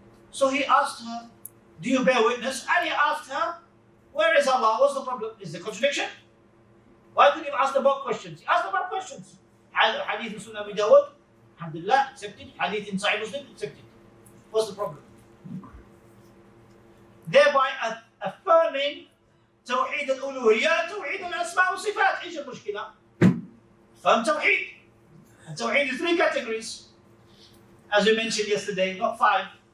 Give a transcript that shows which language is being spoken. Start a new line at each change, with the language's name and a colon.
English: So he asked her, do you bear witness? And he asked her, where is Allah? What's the problem? Is the contradiction? Why couldn't you ask the both questions? He asked the both questions. Hadith in Sunnah Abi Dawud, alhamdulillah, accepted. Hadith in Sahih Muslim, accepted. What's the problem? Thereby affirming
Arabic: توحيد الألوهية توحيد الأسماء والصفات. إيش المشكلة؟ فهم توحيد.
English: And توحيد is 3 categories. As we mentioned yesterday, not 5.